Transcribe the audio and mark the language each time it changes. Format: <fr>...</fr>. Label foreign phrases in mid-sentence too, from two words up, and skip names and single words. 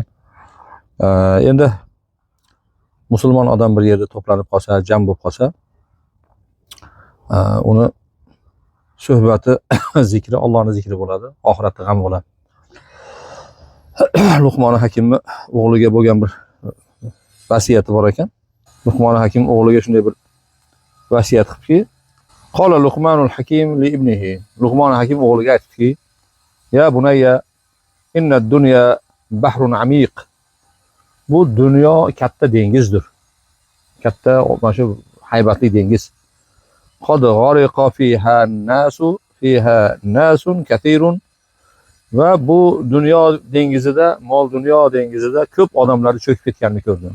<uz>Endi musulmon odam bir yerda to'planib qolsa, jam bo'lib qolsa, uni suhbati, zikri, Allohning zikri bo'ladi, oxiratda g'am bo'ladi. Luqmon Hakimni o'g'liga bo'lgan bir vasiyati bor ekan. Luqmon Hakim o'g'liga shunday bir vasiyat qilibki,</uz> <ar>قال لقمان الحكيم لابنه.</ar> <uz>Luqmon Hakim o'g'liga aytdiki,</uz> <ar>يا بني إن الدنيا بحر عميق.</ar> <uz>Bu dunyo katta dengizdir. Katta, mana shu haybatli dengiz.</uz> <ar>قد غرق فيها ناس كثير.</ar> <uz>Va bu dunyo dengizida, mol dunyo dengizida ko'p odamlar cho'kib ketganini ko'rdim.</uz>